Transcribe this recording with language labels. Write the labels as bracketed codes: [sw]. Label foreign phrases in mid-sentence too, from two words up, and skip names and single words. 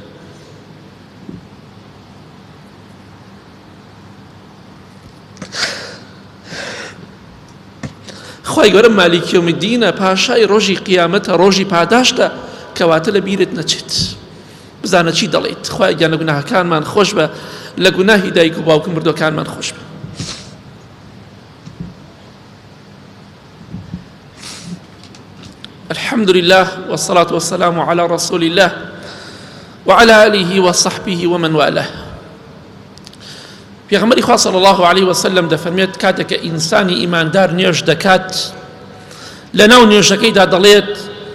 [ckb] خوای گەورە [ar] مالیکی یەومدینە، [ckb] پاشای ڕۆژی قیامەتە، ڕۆژی پاداشتە، کەواتە لە بیرت نەچێت بزانە چی دەڵێیت. خوای گیان لە گوناهەکانمان خۆش بە، لە گوناهی دایک و باوک و مردوەکانمان خۆش بە. [ar] الحمد لله والصلاة والسلام على رسول الله وعلى آله وصحبه ومن والاه. [ckb] پێغەمبەری خوا [ar] صلی الله عليه وسلم [ckb] دەفەرمێت کاتێک کە ئینسانی ئیماندار نوێژ دەکات لە ناو نوێژەکەیدا دەڵێت